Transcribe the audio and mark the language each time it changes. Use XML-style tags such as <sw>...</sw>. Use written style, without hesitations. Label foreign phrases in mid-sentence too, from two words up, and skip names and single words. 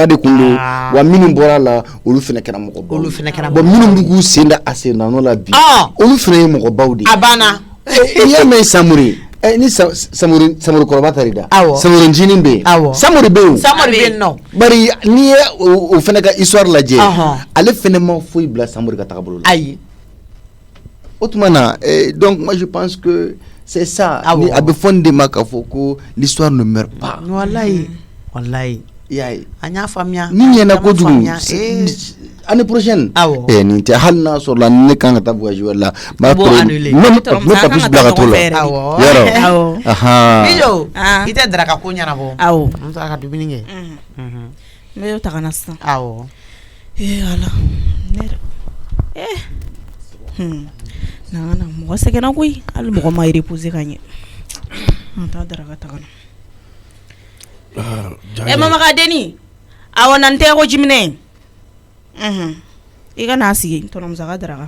<bm>de kun don wa minnu bɔra la olu fana kɛra mɔgɔbaw bon minnu b'u k'u sen da a sen nɔ la bi olu fana ye mɔgɔbaw de a banna n'i y'a mɛn Samori ni Samori kɔrɔba tari da Samori ncinin bɛ yen Samori bɛ yen nɔ bari n'i ye o fana ka histoire lajɛ ale fana ma foyi bila Samori ka taabolo la ayi o tuma na</bm> <fr>donc moi je pense que c'est ça</fr> <bm>a bɛ fɔ nin de ma k'a fɔ ko</bm> <fr>l'histoire ne meurt pas</fr> <bm>wallahi y'a ye an y'a faamuya ni ɲɛna kojugu</bm> <fr>année prochaine</fr> <bm>nin tɛ hali n'a sɔrɔ la ne kan ka taa voyage wɛrɛ la n b'a me papis bila ka t'o la yɔrɔ Bijo i tɛ daraka ko ɲɛnabɔ n taara ka dumuni kɛ n bɛ taga na sisan Ala na mɔgɔ sɛgɛnna koyi hali mɔgɔ ma reposer ka ɲɛ an t'a daraka taga na Mama Deni awɔ na n tɛ ko jiminɛ i ka n'a sigi tɔnɔmusa ka daraka</bm>